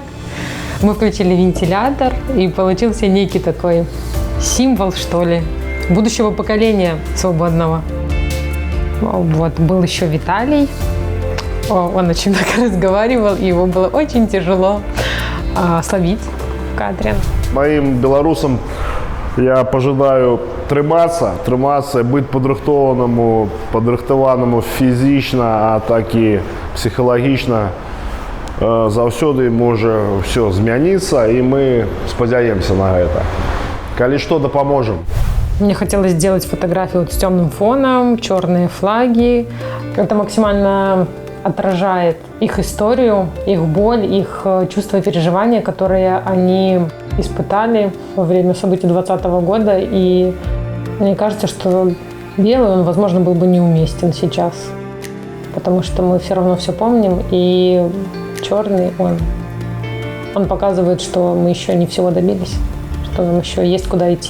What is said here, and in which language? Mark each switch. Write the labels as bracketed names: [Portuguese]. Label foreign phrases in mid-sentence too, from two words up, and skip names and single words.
[Russian] Мы включили вентилятор, и получился некий такой символ, что ли, будущего поколения свободного. Вот, был еще Виталий. Он очень много разговаривал, и его было очень тяжело словить в кадре. Моим белорусам я пожелаю [Belarusian] трымацца, быць падрыхтаванаму фізічна, а так і псіхалагічна. Заўсёды можа ўсё змяніцца, і мы спадзяемся на гэта. Калі што, дапаможам. [Russian] Мне хотелось сделать фотографию вот с темным фоном, черные флаги. Это максимально отражает их историю, их боль, их чувства и переживания, которые они испытали во время событий 2020 года. И мне кажется, что белый, он, возможно, был бы неуместен сейчас, потому что мы все равно все помним, и черный, он показывает, что мы еще не всего добились, что нам еще есть куда идти.